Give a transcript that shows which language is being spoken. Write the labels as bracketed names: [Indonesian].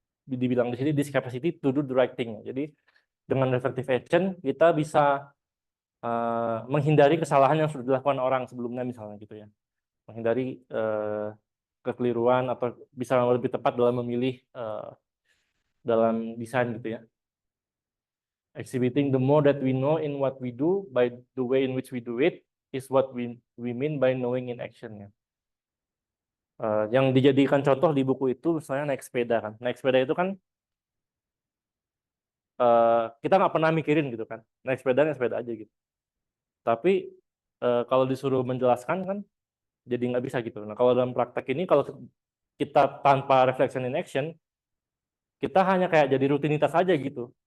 [Indonesian] Dibilang di sini [English] this capacity to do the right thing. [Indonesian] Jadi dengan reflective action kita bisa menghindari kesalahan yang sudah dilakukan orang sebelumnya misalnya gitu ya. Menghindari kekeliruan atau bisa lebih tepat dalam memilih dalam desain gitu ya. [English] Exhibiting the more that we know in what we do by the way in which we do it is what we mean by knowing in action [Indonesian] ya. Yang dijadikan contoh di buku itu misalnya naik sepeda kan. Naik sepeda itu kan kita nggak pernah mikirin gitu kan. Naik sepeda aja gitu. Tapi kalau disuruh menjelaskan kan jadi nggak bisa gitu. Nah kalau dalam praktek ini kalau kita tanpa reflection in action, kita hanya kayak jadi rutinitas aja gitu.